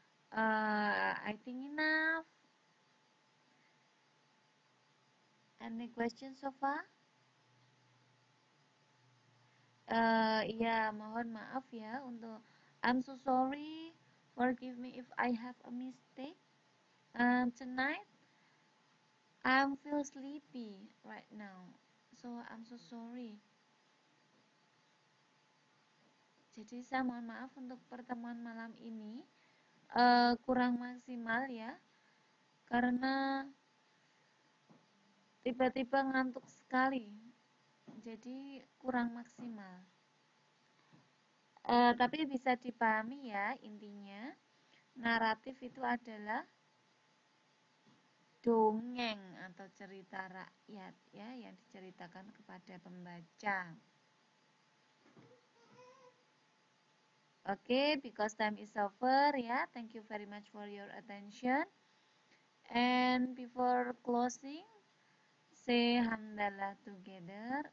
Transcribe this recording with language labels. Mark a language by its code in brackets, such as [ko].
[en] I think enough. Any questions so far? [id] Ya, mohon maaf ya untuk [en] I'm so sorry. Forgive me if I have a mistake. Tonight I feel sleepy right now. So I'm so sorry. [id] Jadi saya mohon maaf untuk pertemuan malam ini kurang maksimal ya. Karena tiba-tiba ngantuk sekali. Jadi kurang maksimal. Tapi bisa dipahami ya intinya. Naratif itu adalah dongeng atau cerita rakyat ya yang diceritakan kepada pembaca. [en] Okay, because time is over ya. Thank you very much for your attention. And before closing, say hamdalah together.